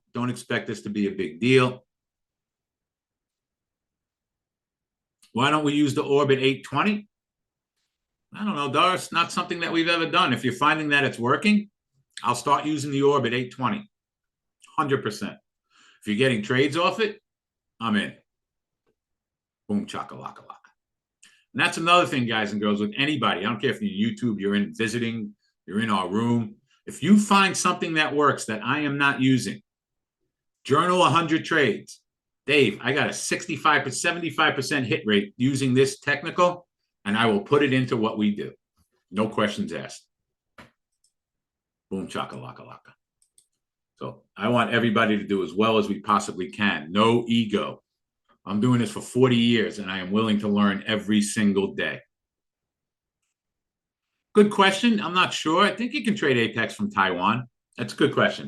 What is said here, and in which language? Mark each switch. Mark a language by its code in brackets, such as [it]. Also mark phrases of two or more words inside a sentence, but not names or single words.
[en] Don't expect this to be a big deal. Why don't we use the orb at 8:20? I don't know, Doris. Not something that we've ever done. If you're finding that it's working, I'll start using the orb at 8:20. 100%. If you're getting trades off it, I'm in. Boom, chaka-laka-laka. And that's another thing, guys and girls, with anybody. I don't care if you're YouTube, you're in visiting, you're in our room. If you find something that works that I am not using, journal 100 trades. Dave, I got a 65 to 75% hit rate using this technical, and I will put it into what we do. No questions asked. Boom, chaka-laka-laka. So I want everybody to do as well as we possibly can. No ego. I'm doing this for 40 years and I am willing to learn every single day. Good question. I'm not sure. I think you can trade Apex from Taiwan. That's a good question.